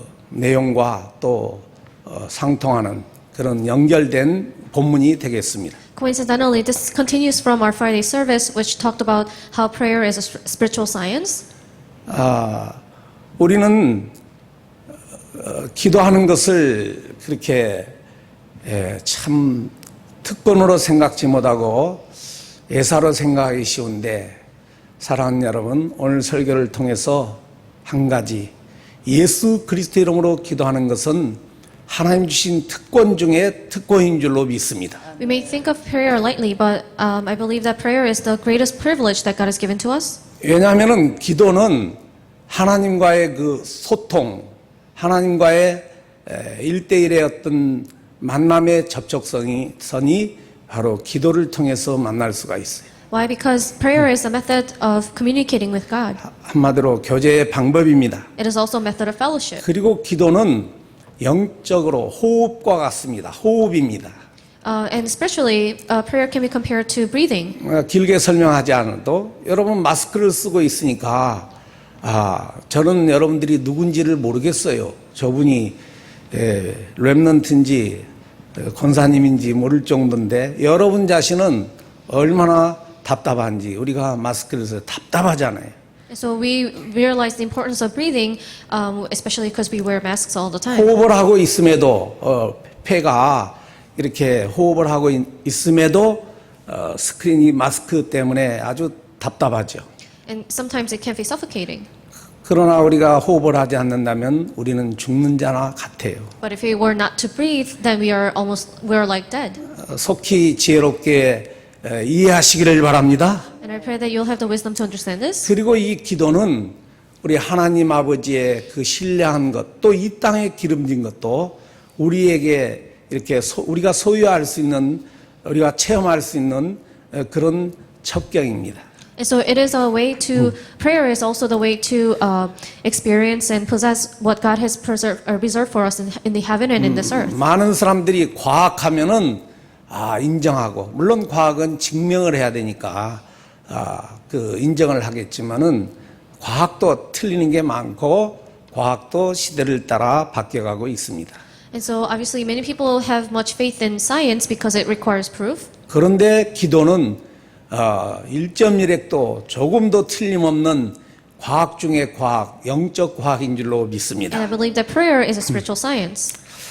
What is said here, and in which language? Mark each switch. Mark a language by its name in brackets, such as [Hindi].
[Korean] 내용과 또 상통하는 그런 연결된 본문이 되겠습니다. [English] Coincidentally, this continues from our Friday service, which talked about how prayer is a spiritual science. [Korean] 우리는 기도하는 것을 그렇게 참 특권으로 생각지 못하고 예사로 생각하기 쉬운데, 사랑하는 여러분, 오늘 설교를 통해서 한 가지, 예수 그리스도 이름으로 기도하는 것은 하나님 주신 특권 중에 특권인 줄로 믿습니다. [English] We may think of prayer lightly, but I believe that prayer is the greatest privilege that God has given to us. [Korean] 왜냐하면 기도는 하나님과의 그 소통, 하나님과의 1대1의 어떤 만남의 접촉선이 바로 기도를 통해서 만날 수가 있어요. [English] Why? Because prayer is a method of communicating with God. [Korean] 한마디로 교제의 방법입니다. [English] It is also a method of fellowship. [Korean] 그리고 기도는 영적으로 호흡과 같습니다. 호흡입니다. [English] And spiritually, prayer can be compared to breathing. [Korean] 길게 설명하지 않아도 여러분 마스크를 쓰고 있으니까 저는 여러분들이 누군지를 모르겠어요. 저분이 렘넌트인지 권사님인지 모를 정도인데, 여러분 자신은 얼마나 답답한지. 우리가 마스크를 써서 답답하잖아요. [English] So we realize the importance of breathing, especially because we wear masks all the time. [Korean] 호흡을 하고 있음에도 폐가 이렇게 호흡을 하고 있음에도 스크린이 마스크 때문에 아주 답답하죠. [English] And sometimes it can be suffocating. [Korean] 그러나 우리가 호흡을 하지 않는다면 우리는 죽는 자나 같아요. [English] But if we were not to breathe, then we're like dead. [Korean] 속히 지혜롭게 이해하시기를 바랍니다. [English] And I pray that you'll have the wisdom to understand this. [Korean] 그리고 이 기도는 우리 하나님 아버지의 그 신뢰한 것, 또 이 땅에 기름진 것도 우리에게 이렇게 우리가 소유할 수 있는, 우리가 체험할 수 있는 그런 첩경입니다. [English] And so it is a way to, prayer is also the way to experience and possess what God has reserved for us in the heaven and in this earth. [Korean] 많은 사람들이 과학하면은 인정하고, 물론 과학은 증명을 해야 되니까 인정을 하겠지만은 과학도 틀리는 게 많고 과학도 시대를 따라 바뀌어가고 있습니다. [English] And so obviously many people have much faith in science because it requires proof. [Korean] 그런데 기도는 1.1핵도 조금도 틀림없는 과학 중의 과학, 영적 과학인 줄로 믿습니다. [English] And I believe that prayer is a spiritual science.